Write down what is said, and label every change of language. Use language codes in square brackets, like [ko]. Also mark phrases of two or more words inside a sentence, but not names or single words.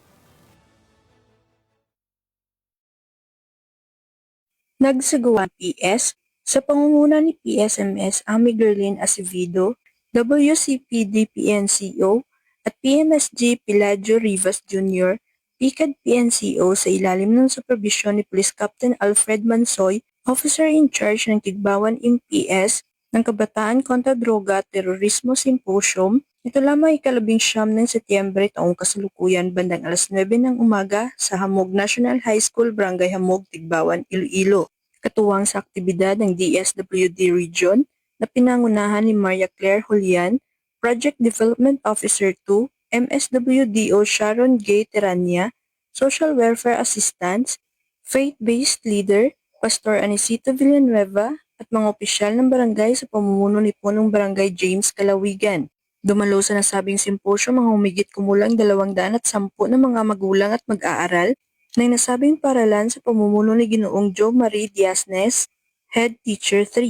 [tl] Nagsagawa ang PS sa pangunguna ni PSMS Amy Gerlin Acevedo, WCPD PNCO at PMSG Pilaggio Rivas Jr., PCAD PNCO sa ilalim ng supervisyon ni Police Captain Alfred Mansoy, [en] Officer in Charge [tl] ng Tigbawan MPS ng Kabataan kontra Droga at Terorismo Symposium. Ito lamang ika-19 ng Setyembre taong kasalukuyan bandang alas 9 ng umaga sa Hamog National High School, Barangay Hamog, Tigbawan, Iloilo. Katuwang sa aktibidad ng DSWD Region na pinangunahan ni Maria Claire Julian, [en] Project Development Officer 2, [tl] MSWDO Sharon Gay Terania, [en] Social Welfare Assistants, Faith-Based Leader, [tl] Pastor Anisito Villanueva at mga opisyal ng barangay sa pamumuno ni Punong Barangay James Kalawigan. Dumalo sa nasabing simposyo mga humigit kumulang 210 na mga magulang at mag-aaral ng nasabing paralan sa pamumuno ni Ginoong Joe Marie Diasnes, [en] Head Teacher 3.